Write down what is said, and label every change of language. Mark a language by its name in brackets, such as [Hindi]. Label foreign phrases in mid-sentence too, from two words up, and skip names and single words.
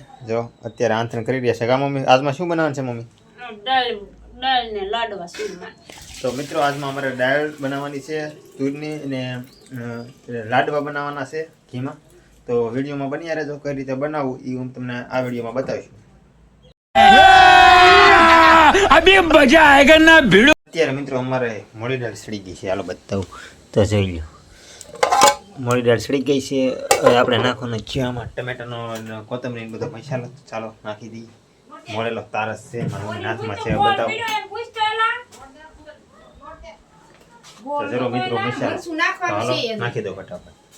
[Gujarati] જો અત્યારે આંતરણ કરી રહ્યા છે. કા મમ્મી આજમાં શું બનાવવાનું છે મમ્મી? દાળ ને લાડવા સીધા. તો મિત્રો આજમાં અમારે દાળ બનાવવાની છે તુરની, અને લાડવા બનાવવાના છે ઘીમાં. તો વિડીયોમાં બન્યા રહેજો, કઈ રીતે બનાવવું એ હું તમને આ વિડીયોમાં બતાવીશું. [Hindi] अभी मजा आएगा ना भिड़ो. [Gujarati] અત્યારે મિત્રો અમારે મોળી દાળ સડી ગઈ છે, હાલો બતાવું તો જોઈ લો. મોળી દાળ સડી ગઈ છે. હવે આપણે નાખવાનું છે આમાં ટમેટાનો કોથમરી બધો મસાલો. ચાલો નાખી દઈએ. મોળેલો તારસ છે મારા મમ્મી હાથમાં છે, બતાવું તો જરો મિત્રો મસાલો તો હાલો નાખી દો ફટાફટ.